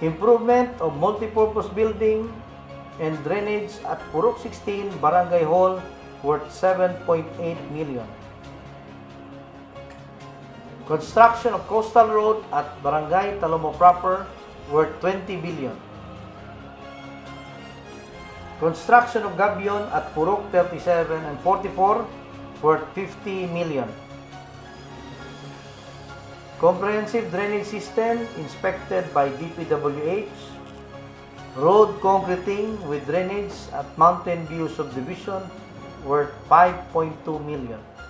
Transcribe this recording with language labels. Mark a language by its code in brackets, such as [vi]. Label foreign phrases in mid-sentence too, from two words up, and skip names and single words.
[en] Improvement of multipurpose building and drainage at Purok 16 Barangay Hall worth 7.8 million. Construction of coastal road at Barangay Calamba proper worth 20 billion. Construction of gabion at Purok 37 and 44 worth 50 million. Comprehensive drainage system inspected by DPWH. Road concreting with drainage at Mountain View subdivision worth 5.2 million.